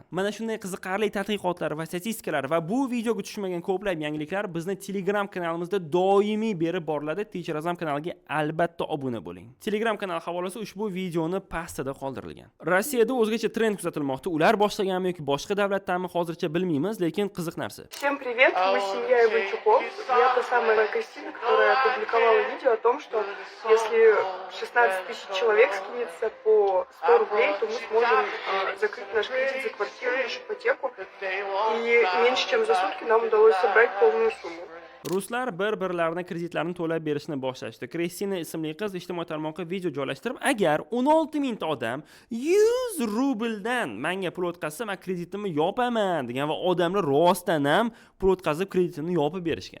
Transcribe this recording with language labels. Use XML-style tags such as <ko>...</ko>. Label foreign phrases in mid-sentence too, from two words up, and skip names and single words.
<uz>Mana shunday qiziqarli tadqiqotlar va statistikalar va bu videoga tushmagan ko'plab yangiliklar bizni Telegram kanalimizda doimiy berib boriladi. Teacher Azam kanaliga albatta obuna bo'ling. Telegram kanal havolasi ushbu videoni pastda qoldirilgan. Rossiyada o'zgacha trend kuzatilmoqda. Ular boshlaganmi yoki boshqa davlatdanmi hozircha bilmaymiz, lekin qiziq narsa.</uz> <ru>Всем привет, мы семья Иванчуков. Я та самая Кристина, которая опубликовала видео о том, что если 16 тысяч человек скинется по 100 рублей, то мы сможем закрыть наш кредит за квартиру, нашу ипотеку. И меньше чем за сутки нам удалось собрать полную сумму.</ru> <uz>Ruslar bir-birlarining kreditlarini to'lab berishni boshlashdi. Kristina ismli qiz ijtimoiy tarmoqqa video joylashtirib, agar 16 mingta odam 100 rubldan menga pul o'tkazsa, men kreditimni yopaman degan va odamlar rostdan ham pul o'tkazib kreditini yopib berishgan.</uz>